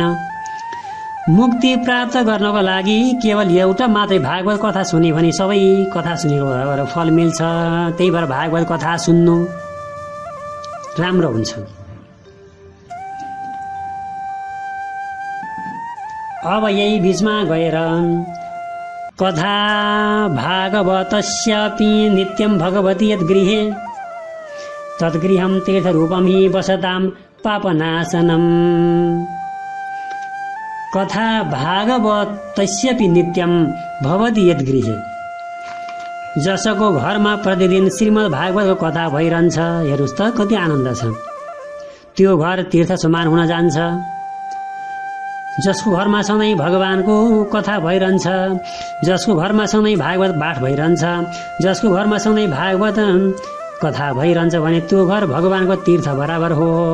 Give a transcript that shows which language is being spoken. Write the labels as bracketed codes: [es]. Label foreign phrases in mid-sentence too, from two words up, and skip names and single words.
[ne] मुक्ति प्राप्त गर्नको लागि केवल एउटा मात्रै भागवत कथा सुने भने सबै कथा सुनेको फल मिल्छ। त्यही भएर भागवत कथा सुन्नु राम्रो हुन्छ। अब यही बीचमा गएर [sa] कथा भागवतस्यापि नित्यं भगवती यद्गृहे तद्गृहं तीर्थरूपं हि वसतां पापनाशनम्। कथा भागवतस्यापि नित्यं भवति यद्गृहे। [ne] जसको घरमा प्रतिदिन श्रीमद् भागवतको कथा भइरहन्छ, हेर्नुहोस् त कति आनन्द छ। त्यो घर तीर्थ समान हुन जान्छ। जसको घरमा सधैँ भगवानको कथा भइरहन्छ, जसको घरमा सधैँ भागवत पाठ भइरहन्छ, जसको घरमा सधैँ भागवत कथा भइरहन्छ भने त्यो घर भगवानको तीर्थ बराबर हो।